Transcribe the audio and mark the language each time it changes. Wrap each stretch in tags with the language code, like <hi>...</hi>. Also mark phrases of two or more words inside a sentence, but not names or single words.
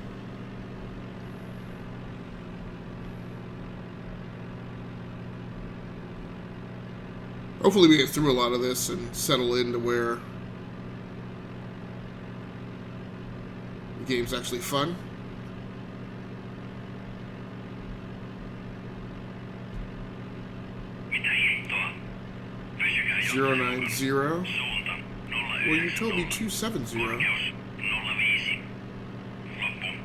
<en>Hopefully we get through a lot of this and settle into where the game's actually fun.</en> <fi>Mitä hittoa? Pysykää 090. Suunta 09.</fi> <en>Well, you told me 270.</en> <fi>Korkeus 05. Loppu.</fi>